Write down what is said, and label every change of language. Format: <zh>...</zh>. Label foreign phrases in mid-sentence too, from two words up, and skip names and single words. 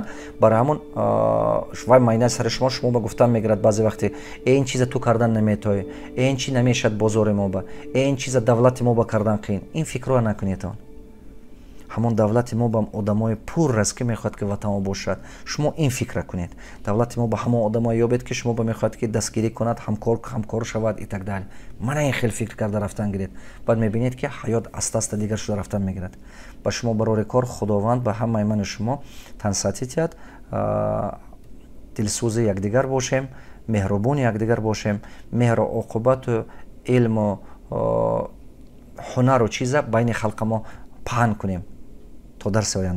<tg>барои ҳамон вай майнаи сари шумо ба гуфтан мегирад баъзе вақте ин чиза ту кардан наметавонӣ, ин чӣ намешад бозори мо ба, ин чиза давлати мо ба кардан қиин. ин фикрро накунед. ҳамон давлати мо ба одамои пур аст ки мехоҳад ки ватанмо бошад. шумо ин фикра кунед. давлати мо ба ҳамон одамое ёбед ки шумо ба мехоҳад ки дастгирӣ кунад, ҳамкор шавад</tg> <ru>и так дали.</ru> <tg>мана ин хел фикр карда рафтан гиред. баъд мебинед ки ҳаёт аста дигар шуда рафтан мегирад. ба шумо барори кор худованд ба ҳамаи мани шумо тансиҳат диҳад. дилсӯзи якдигар бошем, меҳрубони якдигар бошем, меҳру оқубату илму ҳунару чиза байни халқа мо паҳн кунем то дарси оянда.</tg>